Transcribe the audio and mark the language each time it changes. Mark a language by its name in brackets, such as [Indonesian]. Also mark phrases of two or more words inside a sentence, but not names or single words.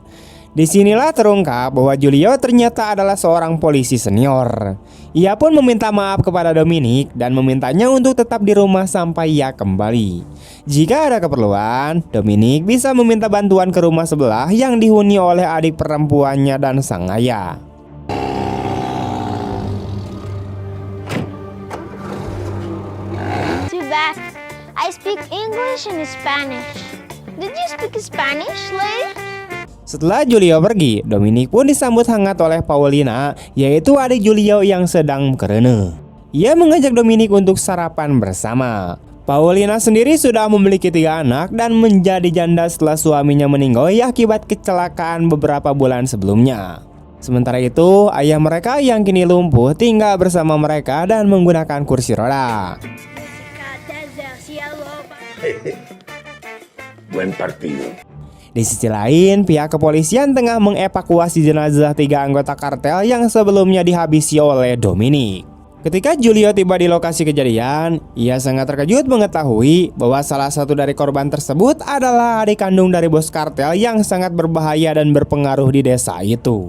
[Indonesian] Disinilah terungkap bahwa Julio ternyata adalah seorang polisi senior. Ia pun meminta maaf kepada Dominik dan memintanya untuk tetap di rumah sampai ia kembali. Jika ada keperluan, Dominik bisa meminta bantuan ke rumah sebelah yang dihuni oleh adik perempuannya dan sang ayah. [English] Too bad. I speak English and Spanish. Did you speak Spanish, lady? [Indonesian] Setelah Julio pergi, Dominic pun disambut hangat oleh Paulina, yaitu adik Julio yang sedang kerene. Ia mengajak Dominic untuk sarapan bersama. Paulina sendiri sudah memiliki 3 anak dan menjadi janda setelah suaminya meninggal akibat kecelakaan beberapa bulan sebelumnya. Sementara itu, ayah mereka yang kini lumpuh tinggal bersama mereka dan menggunakan kursi roda. [Spanish] Buen partido. [Indonesian] Di sisi lain, pihak kepolisian tengah mengevakuasi jenazah 3 anggota kartel yang sebelumnya dihabisi oleh Dominic. Ketika Julio tiba di lokasi kejadian, ia sangat terkejut mengetahui bahwa salah satu dari korban tersebut adalah adik kandung dari bos kartel yang sangat berbahaya dan berpengaruh di desa itu.